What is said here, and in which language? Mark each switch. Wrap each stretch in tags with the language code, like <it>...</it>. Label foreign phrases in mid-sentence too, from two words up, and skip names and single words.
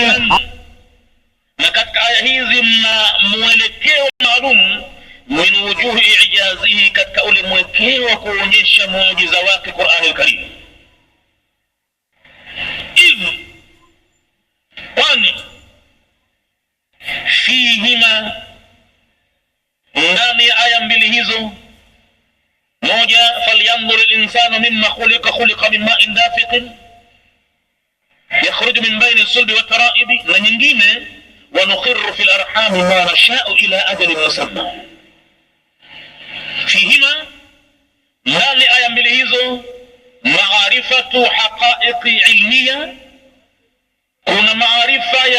<sw>Na katika aya hizi mna mwelekeo maalum</sw> <ar>من وجوه إعجازه,</ar> <sw>katika ule mwelekeo wa kuonyesha muujiza wake Qur'an al-Karim.</sw> <ar>Idh, kwani fihima,</ar> <sw>ndani ya aya mbili hizo, moja</sw> <ar>فلينظر الإنسان مما خلق من ماء دافق يخرج من بين الصلب والترائب,</ar> <sw>na nyingine</sw> <ar>ونقر في الأرحام ما نشاء إلى أجل مسمى.</ar> <sw>Fihima, ndani aya mbili hizo,</sw> <ar>معرفة حقائق علمية,</ar> <sw>kuna maarifa ya</sw>